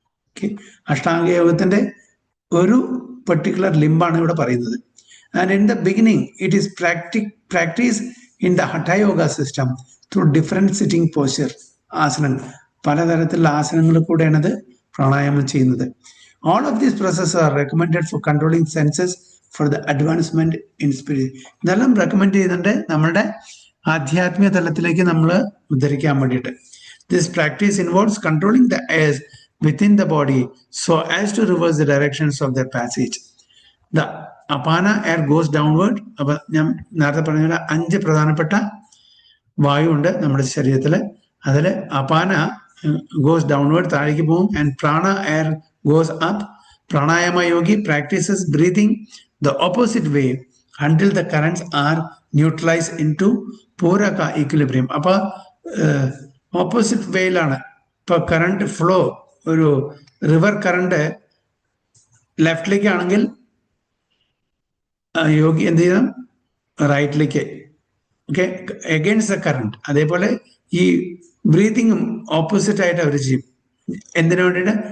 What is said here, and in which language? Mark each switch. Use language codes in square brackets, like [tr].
[ml] Okay, Ashtanga യോഗത്തിന്റെ ഒരു particular ലിംബാണ് ഇവിടെ പറയുന്നത്. [en] And in the beginning it is practice in the hatha yoga system through different sitting posture. [ml] ആസനങ്ങൾ, പലതരത്തിലുള്ള ആസനങ്ങളിൽ കൂടെയാണ് ഇത് പ്രാണായാമം ചെയ്യുന്നത്. [en] All of these processes are recommended for controlling senses for the advancement in spirit. [ml] ഇതെല്ലാം റെക്കമെൻഡ് ചെയ്യുന്നുണ്ട് നമ്മളുടെ ആധ്യാത്മിക തലത്തിലേക്ക് നമ്മൾ ഉദ്ധരിക്കാൻ വേണ്ടിയിട്ട്. [en] This practice involves controlling the airs within the body so as to reverse the directions of their passage. The apana air goes downward. [ml] അപ്പൊ ഞാൻ നേരത്തെ പറഞ്ഞ 5 പ്രധാനപ്പെട്ട വായു ഉണ്ട് നമ്മുടെ ശരീരത്തിൽ. [en] അതിൽ apana goes downward, [ml] താഴേക്ക് പോകും. [en] And prana air goes up. Pranayama yogi practices breathing the opposite way until the currents are neutralized into puraka equilibrium. [ml] അപ്പൊ ഓപ്പോസിറ്റ് വേയിലാണ് ഇപ്പൊ കറണ്ട് ഫ്ലോ. ഒരു റിവർ കറണ്ട് ലെഫ്റ്റിലേക്ക് ആണെങ്കിൽ യോഗി എന്ത് ചെയ്യണം? റൈറ്റിലേക്ക്. Okay, [en] Against the current. [ml] അതേപോലെ ഈ ബ്രീതിങ്ങും ഓപ്പോസിറ്റ് ആയിട്ട് അവർ ചെയ്യും. എന്തിനു വേണ്ടിയിട്ട്?